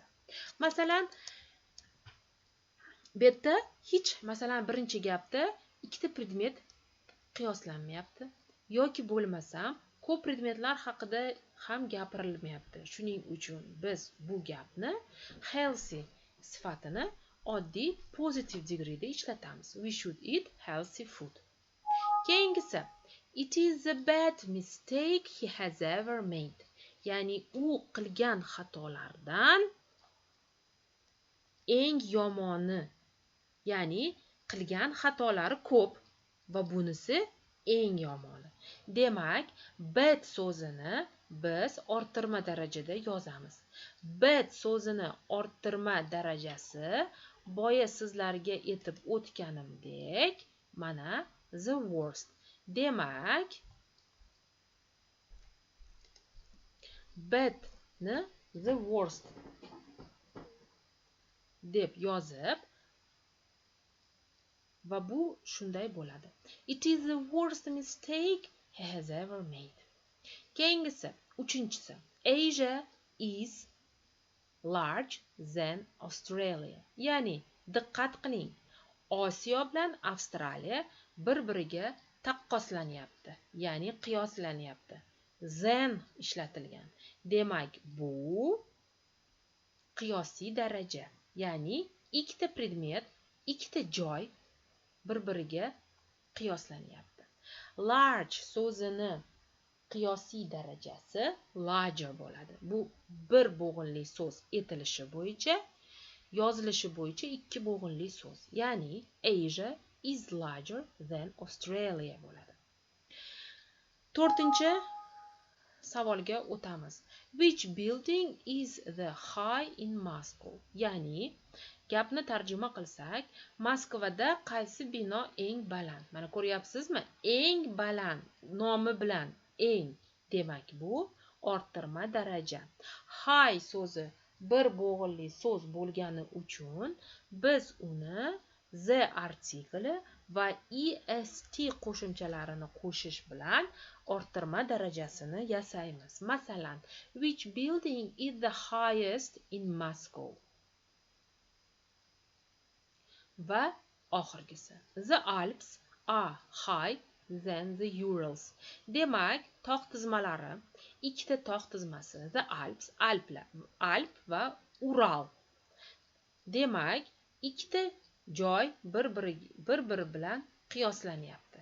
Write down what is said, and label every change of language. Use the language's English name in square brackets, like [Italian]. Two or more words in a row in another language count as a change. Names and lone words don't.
[Uzbek] Masalan, bu yerda masalan birinchi gapda ikkita predmet qiyoslanmayapti yoki bo'lmasam ko'p predmetlar haqida ham gapirilmayapti. Shuning uchun biz bu gapni healthy sifatini oddiy [English] positive degree'da [Uzbek] ishlatamiz. [English] We should eat healthy food. Keyingisi, it is a bad mistake he has ever made. [Uzbek] Ya'ni u qilgan xatolardan eng yomoni, ya'ni qilgan xatolari ko'p va bunisi eng yomoni. Demak, bad so'zini biz orttirma darajada yozamiz. Bad so'zini orttirma darajasi boya sizlarga aytib o'tganimdek, mana [English] the worst. [Uzbek] Demak, bad ni [English] the worst [Uzbek] deb yozib, va bu shunday bo'ladi. [English] It is the worst mistake he has ever made. [Uzbek] Keyingisi, uchinchisi. [English] Asia is large than Australia. [Uzbek] Ya'ni, diqqat qiling. Osiyo bilan Avstraliya bir-biriga taqqoslanyapti. Ya'ni qiyoslanyapti. Than ishlatilgan. Demak, bu qiyosiy daraja. Ya'ni ikkita predmet, ikkita joy bir-biriga qiyoslanyapti. Large so'zini qiyosiy darajasi larger bo'ladi. Bu bir bo'g'inli so'z etilishi bo'yicha, yozilishi bo'yicha ikki bo'g'inli so'z. [English] Ya'ni Asia is larger than Australia bo'ladi. [Uzbek] To'rtinchi savolga o'tamiz. [English] Which building is the high in Moscow? [Uzbek] Ya'ni gapni tarjima qilsak, Moskvada qaysi bino eng baland? Mana ko'ryapsizmi? Eng baland nomi bilan eng. Demak, bu orttirma daraja. High so'zi bir bo'g'inli so'z bo'lgani uchun biz uni the artikli va est qo'shimchalarini qo'shish bilan orttirma darajasini yasaymiz. Masalan, [English] which building is the highest in Moscow? [Uzbek] Va oxirgisi, [English] the Alps are high than the Urals. [Uzbek] Demak, tog' tizmalari, ikkita tog' tizmasi, the Alps, Alp va Ural. Demak, ikkita joy bir-biri bilan qiyoslanyapti.